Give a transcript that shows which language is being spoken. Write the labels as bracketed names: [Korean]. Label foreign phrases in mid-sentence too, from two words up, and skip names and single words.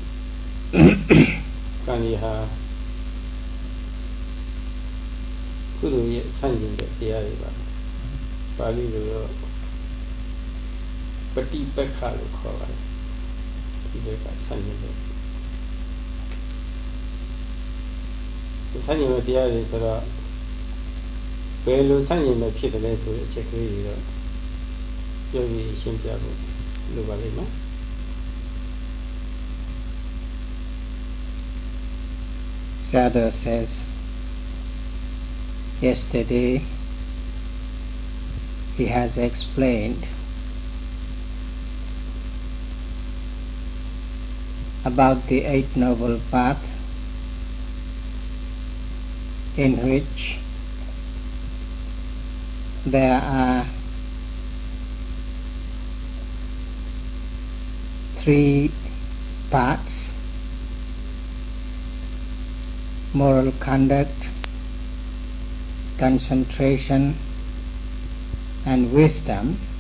[Burmese] ကံကြီးဟာကုသိုလ်ရဲ့ဆန့်ကျင်တဲ့တရားတွေပါပါဠိလိုတော့ပฏิပက္ခလို့ခေါ်ပါတယ်ဒီဘက်ကဆန့်ကျင်တဲ့ဆန့်ကျင်တဲ့တရားတွေဆိုတော့ဘယ်လိုဆန့်ကျင်မဲ့ဖြစ်တယ်လဲဆိုတဲ့အချက်ကလေးတွေတော့ပြောပြီးရှင်းပြဖို့လိုပါလိမ့်မယ် [English] Sadhu says, yesterday he has explained about the Eight Noble Path in which there are three parts: moral conduct, concentration, and wisdom.